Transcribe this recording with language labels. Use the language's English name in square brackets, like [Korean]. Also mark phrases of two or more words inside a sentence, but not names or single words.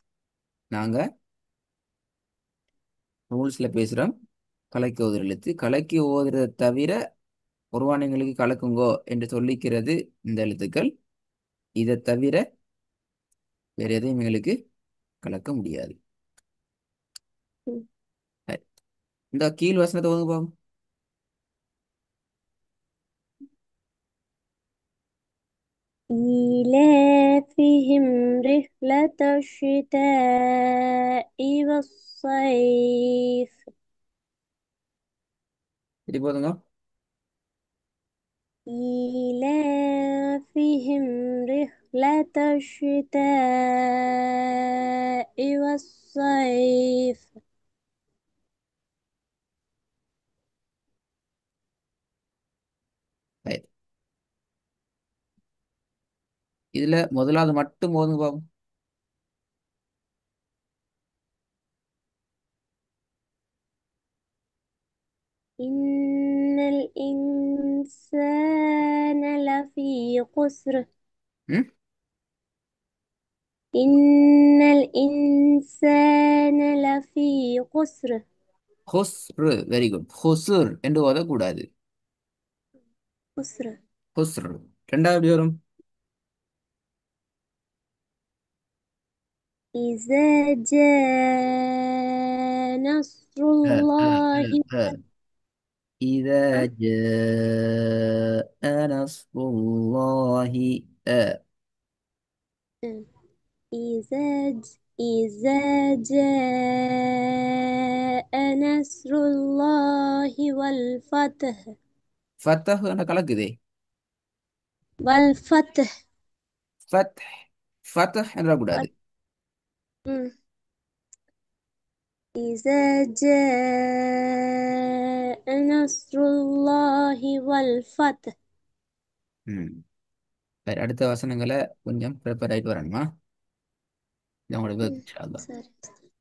[Tamil] நாங்க ரூல்ஸ்ல பேசுறோம் கலக்கி ஓதுற எழுத்து கலக்கி ஓதுறதை தவிர உருவானங்களுக்கு கலக்குங்கோ என்று சொல்லிக்கிறது இந்த எழுத்துக்கள் இதை தவிர வேற எதையும் எங்களுக்கு கலக்க முடியாது ம். சரி. இந்த கீழ் வசனத்தை ஓதுங்க பாப்போம் [Arabic] إيلافهم رحلة الشتاء والصيف. [Tamil] சரி போதுங்க [Arabic] إيلافهم رحلة الشتاء والصيف. [Tamil] சரி. இதுல முதலாவது மட்டும் ஓதுங்க பாப்போம் [Arabic] إن الإنسان لفي خسر. ம் إن الإنسان لفي خسر. [Tamil] ஹொஸ்ரு [English] very good [Tamil] ஹொசுர் என்று ஓதக்கூடாது [Arabic] خسر. [Tamil] ஹொஸ்ரு ரெண்டாவது எப்படி வரும் [Arabic] إذا جاء نصر அ, அ, الله. அ, அ. إذا جاء نصر الله إذا جاء نصر الله والفتح. [Tamil] ஃபத்தஹ் என்ற கலக்குதே [Arabic] والفتح. [Tamil] ஃபத் ஃபத்தஹ் என்றக்கூடாது وت- [Arabic] مم. إذا جاء نصر الله والفتح. [Tamil] ம் சரி அடுத்த வசனங்களை கொஞ்சம் ப்ரிப்பேர் ஆயிட்டு வரணுமா இது உங்களுக்கு مم. [Arabic] إن شاء الله. [English] سوري.